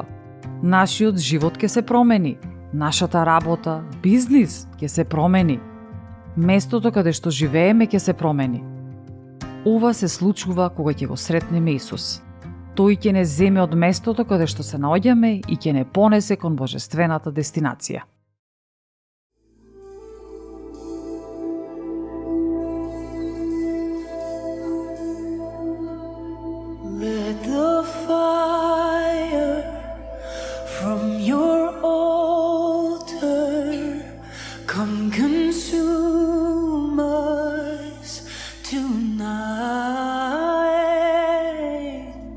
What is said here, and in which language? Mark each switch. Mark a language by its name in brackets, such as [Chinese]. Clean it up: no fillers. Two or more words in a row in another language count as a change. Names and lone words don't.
[Macedonian] Нашиот живот ќе се промени. Нашата работа, бизнис ќе се промени. Местото каде што живееме ќе се промени. Ова се случува кога ќе го сретнеме Исус. Тој ќе не земе од местото каде што се наоѓаме и ќе не понесе кон божествената дестинација. [English] Let the fire from your altar come consume us tonight.